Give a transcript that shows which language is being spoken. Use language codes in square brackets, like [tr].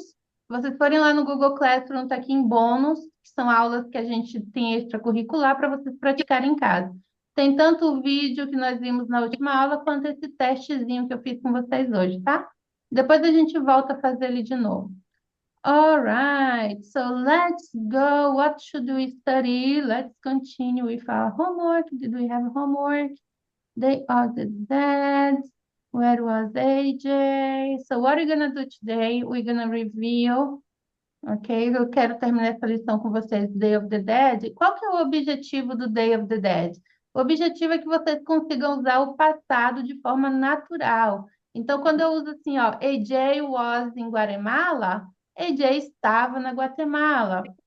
[pt] Se vocês forem lá no Google Classroom, tá aqui em bônus, que são aulas que a gente tem extracurricular para vocês praticarem em casa. Tem tanto o vídeo que nós vimos na última aula, quanto esse testezinho que eu fiz com vocês hoje, tá? Depois a gente volta a fazer ele de novo. [en] All right, so let's go. What should we study? Let's continue with our homework. Did we have homework? Day of the Dead. Where was AJ? So what are we gonna do today? We're gonna review. [pt] Ok, eu quero terminar essa lição com vocês, Day of the Dead. Qual que é o objetivo do Day of the Dead? O objetivo é que vocês consigam usar o passado de forma natural. Então, quando eu uso assim, ó, AJ was em Guatemala, AJ estava na Guatemala.